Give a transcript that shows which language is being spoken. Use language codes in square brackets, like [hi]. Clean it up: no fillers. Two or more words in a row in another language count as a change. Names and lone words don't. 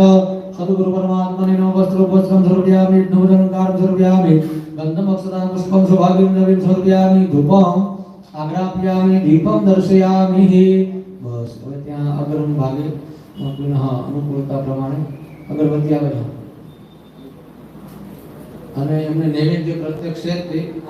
[sa] सद्गुरु परमात्मने नमः. वस्त्रोपस्त्रं समर्पयामि, नूतनकारं समर्पयामि, गन्धमक्षतां पुष्पं सौभाग्यं द्रव्यं समर्पयामि, धूपम् आग्रापयामि, दीपं दर्शयामि. [gu] बस હવે ત્યાં અગરમ ભાગે પુનઃ અનુકૂળતા પ્રમાણે અગરબત્તી આવે છે અને એમને નૈવેદ્ય પ્રત્યક્ષ છે તે